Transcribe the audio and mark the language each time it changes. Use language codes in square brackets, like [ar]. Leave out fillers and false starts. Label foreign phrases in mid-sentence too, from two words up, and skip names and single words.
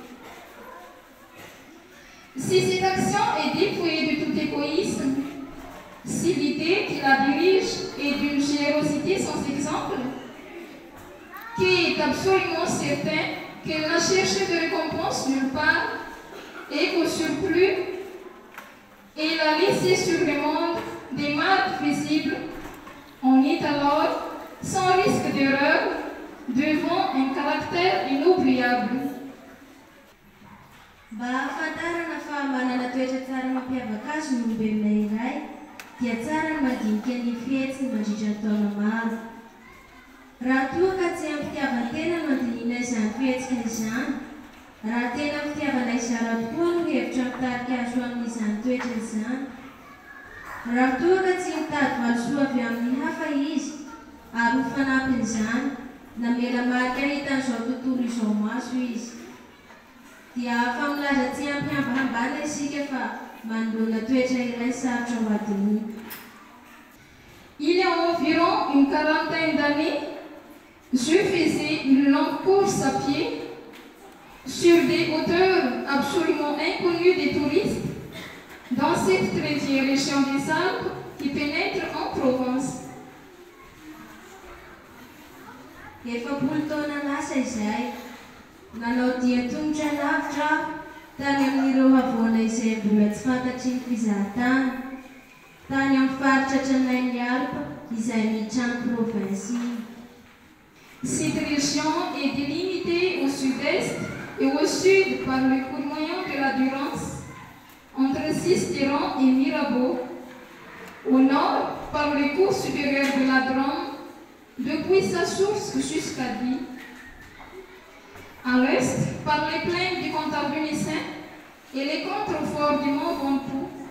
[fr] Si cette action est dépouillée de tout égoïsme, si l'idée qui la dirige est d'une générosité sans exemple, qui est absolument certain qu'elle n'a cherché de récompense nulle part, et qu'au surplus, elle a laissé sur le monde des marques visibles, on est alors sans risque d'erreur devant un caractère inoubliable. [mg] Mba ahafantarana fa manana toetra tsara mampiavaka azy ny olombelona iray dia tsara ny mandinika ny fihetsy ny mandritra ny taona maro. Raha toa ka tsy ampitiavantena no andinina izany fihetsika izany, raha tena fitiavana izara tokoa no hevitra mitarika azo amin'izany toetra izany, raha toa ka tsy mitady valosoa avy amin'ny hafa izy, ary ho fanampin'izany, namela marika hitan'izao tontolo izao maso izy, dia afa milaza tsy ampy-hambahambana isika fa manoloana toetra iray sarotra ho adiny. [fr] Il y a environ une quarantaine d'années, je faisais une longue course à pied sur des hauteurs absolument inconnues des touristes dans cette très vieille région des Alpes qui pénètre en Provence. [mg] Efapolo taona lasa izay, nanao dia tongotra lavitra tany amin'ireo havoana izay mbola tsy fantatry ny fizahatany, tany amin'ny faritra tranain'ny Alpes izay miditra ny province. [fr] Cette région est délimitée au sud-est et au sud par le cours moyen de la Durance, entre Sisteron et Mirabeau, au nord par le cours supérieur de la Drôme, depuis sa source jusqu'à Die, à l'est par les plaines du Cantabrinicin et les contreforts du mont Ventoux.